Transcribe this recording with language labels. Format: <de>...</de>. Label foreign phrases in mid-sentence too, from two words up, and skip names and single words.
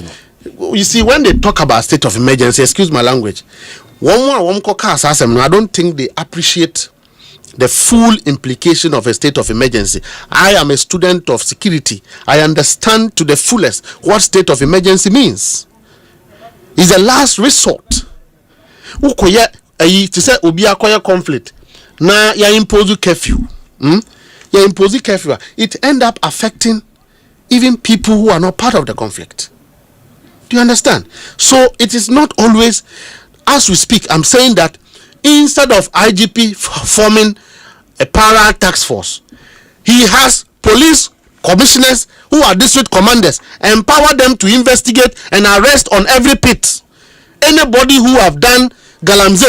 <en>You see, when they talk about state of emergency, excuse my language, I don't think they appreciate the full implication of a state of emergency. I am a student of security. I understand to the fullest what state of emergency means. It's a last resort. To say</en> <ak>obi akoya</ak> <en>conflict.</en> <ak>Na ya</ak> <en>impose curfew. Ya impose curfew. It end up affecting even people who are not part of the conflict. Do you understand? So it is not always, as we speak, I'm saying that instead of IGP forming a para task force, he has police commissioners who are district commanders, empower them to investigate and arrest on every pit anybody who have done Galamsey.</en>